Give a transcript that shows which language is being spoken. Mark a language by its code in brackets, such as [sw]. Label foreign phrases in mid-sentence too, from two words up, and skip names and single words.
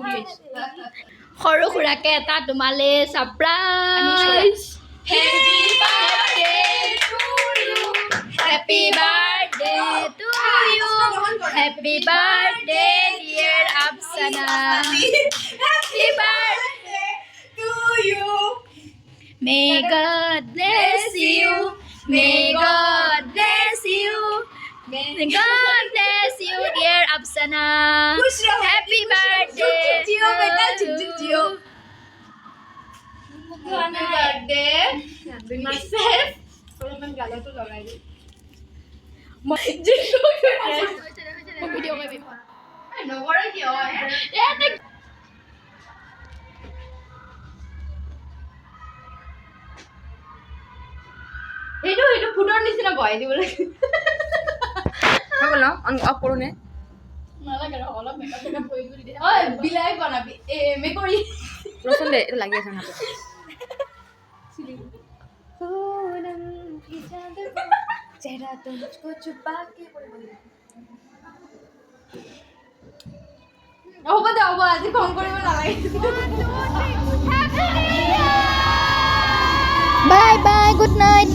[as] সৰু সুৰাকে এটা তোমালে ছাৰপ্ৰাইজ [en] Happy birthday to you. Happy birthday, dear Apsana. Happy birthday to you. May God bless you. May God bless you. May God bless you, dear Apsana. Happy birthday to you. Happy birthday. Myself. [as] অলপমান গালতো লগাই দিম ভিডিঅ' কৰিবি নকৰে কিয় এইটো ফুটৰ নিচিনা বহাই দিব লাগে বলো অফ কৰো নে নালাগে ৰ অলপ মেকআপ কৰি দে ঐ বিলাই বনাবি মেকৰি ৰচোন দে এইটো লাগি আছে হাতত [hi] चेहरा तो मुझको छुपा के [as] হ'ব দে হ'ব আজি ফোন কৰিব নালাগে [en] Bye bye, good night.